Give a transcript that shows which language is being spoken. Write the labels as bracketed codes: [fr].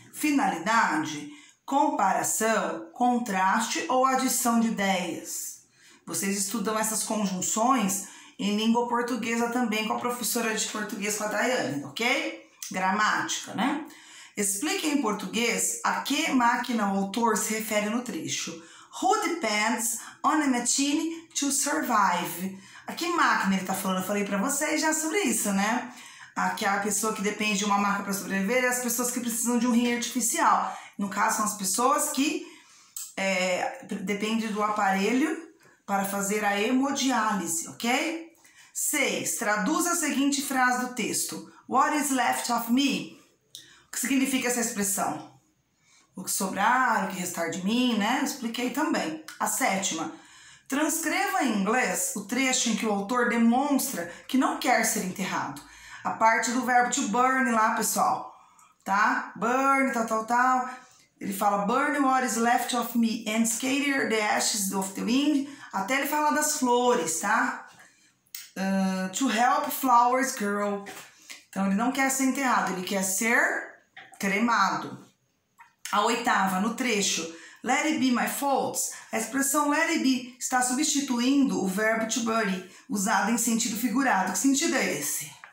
[pt] Finalidade, comparação, contraste ou adição de ideias. Vocês estudam essas conjunções em língua portuguesa também com a professora de português, com a Daiane, ok? Gramática, né? Explique em português a que máquina o autor se refere no trecho. [en] Who depends on a machine to survive? [pt] A que máquina ele está falando? Eu falei para vocês já sobre isso, né? Que a pessoa que depende de uma máquina para sobreviver é as pessoas que precisam de um rim artificial. No caso, são as pessoas que dependem do aparelho para fazer a hemodiálise, ok? 6. Traduza a seguinte frase do texto. [en] What is left of me? [pt] O que significa essa expressão? O que sobrar, o que restar de mim, né? Eu expliquei também. A 7. Transcreva em inglês o trecho em que o autor demonstra que não quer ser enterrado. A parte do verbo to burn lá, pessoal. Tá? Burn, tal. Ele fala, [en] burn what is left of me and scatter the ashes of the wind. [pt] Até ele fala das flores, tá? [en] To help flowers grow. [pt] Então, ele não quer ser enterrado, ele quer ser cremado. A 8, no trecho, [en] let it be my faults, [pt] a expressão let it be está substituindo o verbo to bury, usado em sentido figurado. Que sentido é esse?